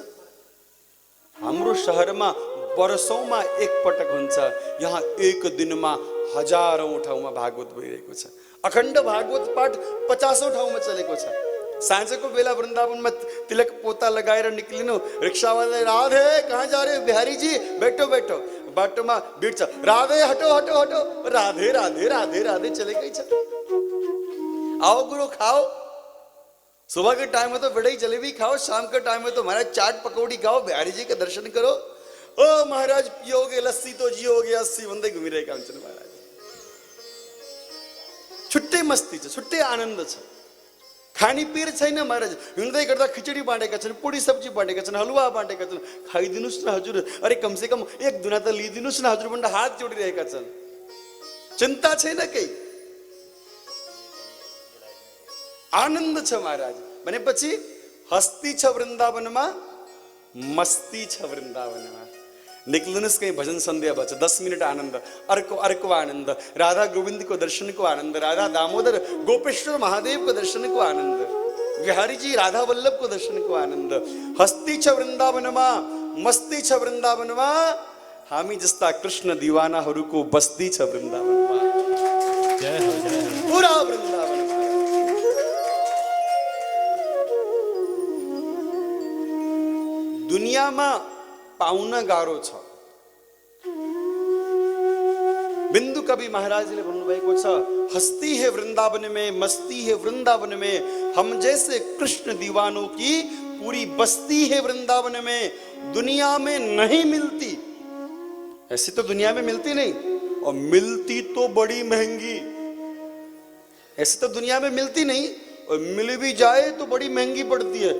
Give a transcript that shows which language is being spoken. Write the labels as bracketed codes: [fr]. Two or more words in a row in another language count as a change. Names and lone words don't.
[ne] हाम्रो शहरमा वर्षौंमा एकपटक हुन्छ। यहाँ एक दिनमा हजारौं ठाउँमा भागवत भइरहेको छ। अखण्ड भागवत पाठ 50औं ठाउँमा चलेको छ। साँझको बेला वृन्दावनमा तिलक पोता लगाएर निक्लिनु, रिक्सावालाले राधे [hi] कहाँ जा रहे हो बिहारी जी, बैठो बैठो। [ne] बाटोमा भिड छ, राधे [hi] हटो हटो हटो, [ne] राधे राधे राधे राधे चलेकै छ। [hi] आओ गुरु खाओ, सुबह के टाइम में तो बड़े जलेबी खाओ, शाम के टाइम में तो महाराज चाट पकौड़ी खाओ, बिहारी जी का दर्शन करो। ओ महाराज पियोगे लस्सी तो जियोगे 80 बंदे [ne] घुमिरहेका हुन्छन् महाराज। छुट्टै मस्ती छ, छुट्टै आनन्द छ। खानीपिर छैन महाराज। हिँड्दै गर्दा खिचडी बाँडेका छन्, पुडी सब्जी बाँडेका छन्, हलुवा बाँडेका छन्। खाइदिनुस् न हजुर, अरे [hi] कमसे कम [ne] 1 दुना त लिइदिनुस् न हजुर भनेर हात जोडिरहेका छन्। चिन्ता छैन केही, आनन्द छ महाराज। भनेपछि हस्ती छ वृन्दावनमा, मस्ती छ वृन्दावनमा। निक्लिनुहोस् कहीं भजन सन्ध्या भन्छ, 10 मिनट आनन्द, अर्को आनन्द, [hi] राधा गोविंद को दर्शन को आनन्द, राधा दामोदर गोपेश्वर महादेव को दर्शन को आनन्द, बिहारी जी राधा वल्लभ को दर्शन को आनन्द। [ne] हस्ती छ वृन्दावनमा, मस्ती छ वृन्दावनमा, हामी जस्ता कृष्ण दिवानाहरूको बस्ती छ वृन्दावनमा। जय हो जय हो। पूरा वृन्दावन दुनियामा पाउन गाह्रो छ। बिन्दु कवि महाराजले भन्नुभएको छ, [hi] हस्ती है वृंदावन में, मस्ती है वृंदावन में, हम जैसे कृष्ण दीवानों की पूरी बस्ती है वृंदावन में, दुनिया में नहीं मिलती। ऐसी तो दुनिया में मिलती नहीं, और मिलती तो बड़ी महंगी। ऐसी तो दुनिया में मिलती नहीं, और मिल भी जाए तो बड़ी महंगी पड़ती है।